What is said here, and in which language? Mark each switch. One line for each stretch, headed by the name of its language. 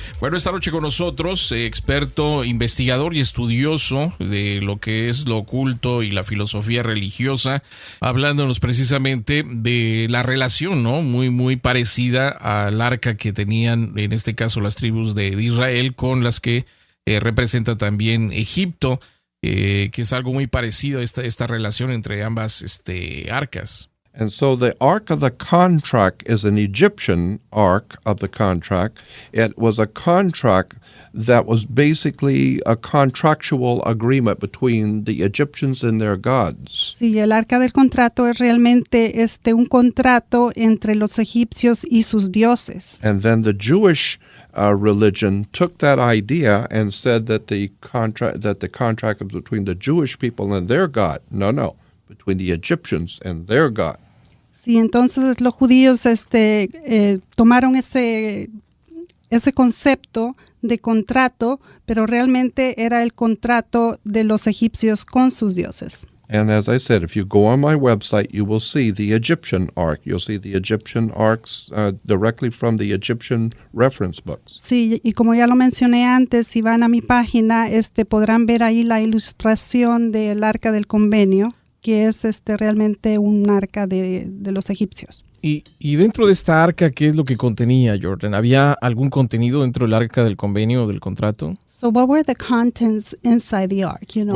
Spanish: Bueno, esta noche con nosotros, experto, investigador y estudioso de lo que es lo oculto y la filosofía religiosa, hablándonos precisamente de la relación, ¿no? Muy parecida al arca que tenían, en este caso, las tribus de Israel, con las que representa también Egipto, que es algo muy parecido a esta relación entre ambas arcas.
English: And so the Ark of the Contract is an Egyptian Ark of the Contract. It was a contract that was basically a contractual agreement between the Egyptians and their gods.
Spanish: Sí, el arca del contrato es realmente un contrato entre los egipcios y sus dioses.
English: And then the Jewish religion took that idea and said that the contract was between the Jewish people and their God. No, between the Egyptians and their God.
Spanish: Sí, entonces los judíos tomaron ese concepto de contrato, pero realmente era el contrato de los egipcios con sus dioses.
English: And as I said, if you go on my website, you will see the Egyptian Ark. You'll see the Egyptian Arks directly from the Egyptian reference books.
Spanish: Sí, y como ya lo mencioné antes, si van a mi página, podrán ver ahí la ilustración del Arca del Convenio, que es realmente un arca de los egipcios. Y dentro de esta arca, ¿qué es lo que contenía, Jordan? ¿Había algún contenido dentro del arca del convenio o del contrato?
English: So what were the contents inside the ark, you know?